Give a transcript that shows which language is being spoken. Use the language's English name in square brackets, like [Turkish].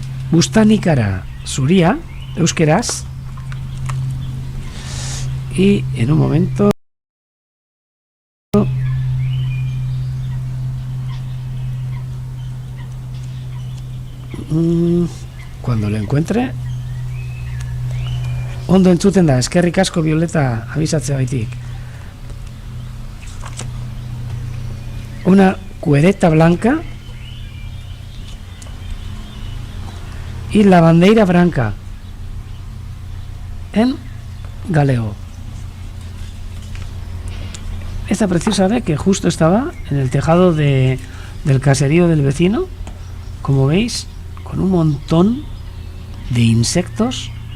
[Basque] Bustanikara zuria euskeraz. [Spanish] Y en un momento cuando lo encuentre. [Basque] Ondo entzuten da, eskerrik asko Violeta abisatzeagaitik. [Spanish] Una cuereta blanca y la bandeira branca en galego. Esta preciosa ave que justo estaba en el tejado del caserío del vecino, como veis, con un montón de insectos.